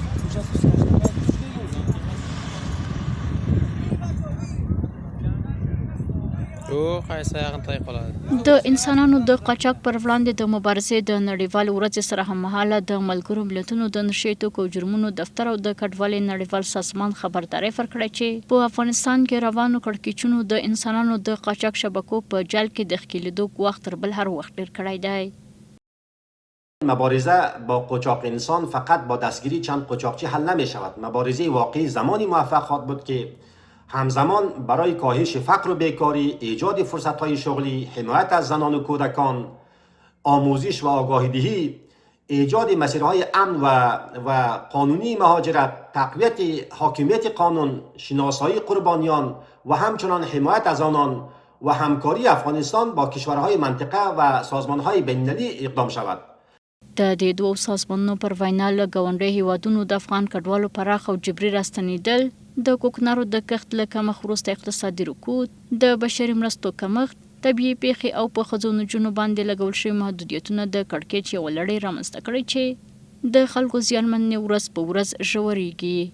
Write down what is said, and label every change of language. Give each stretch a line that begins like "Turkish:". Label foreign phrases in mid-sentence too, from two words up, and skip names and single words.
Pashto: د انسانانو د قاچاق پر وړاندې د مبارزې د نړیوالې ورځې سره هممهاله د ملګرو ملتونو د نشهیي توکو او جرمونو دفتر او د کډوالۍ نړیوال سازمان خبرداری ورکړی چې په افغانستان کې روانو کړکېچونو د انسانانو د قاچاق شبکو په جال کې د ښکېلېدو ګواښ تر بل هر وخت ډېر کړی دی.
Persian: مبارزه با قاچاق انسان فقط با دستگیری چند قاچاقچی حل نمی شود. مبارزه واقعی زمانی موفق خواهد بود که همزمان برای کاهش فقر و بیکاری، ایجاد فرصت‌های شغلی، حمایت از زنان و کودکان، آموزش و آگاهی دهی، ایجاد مسیرهای امن و قانونی مهاجرت، تقویت حاکمیت قانون، شناسایی قربانیان و همچنان حمایت از آنان و همکاری افغانستان با کشورهای منطقه و سازمانهای بین‌المللی اقدام شود.
Pashto: د دې دوو سازمانونو پر وینا له ګاونډي هیوادونو د افغان کډوالو پراخ او جبري راستنېدل، د کوکنارو د کښت له کمښت وروسته اقتصادي رکود، د بشري مرستو کمښت، طبیعي پیښې او په ښځو نجونو باندې لګول شوي محدودیتونه د کړکېچ یوه لړۍ رامنځته کړې چې د خلکو زیانمنې ورځ په ورځ ژورېږي.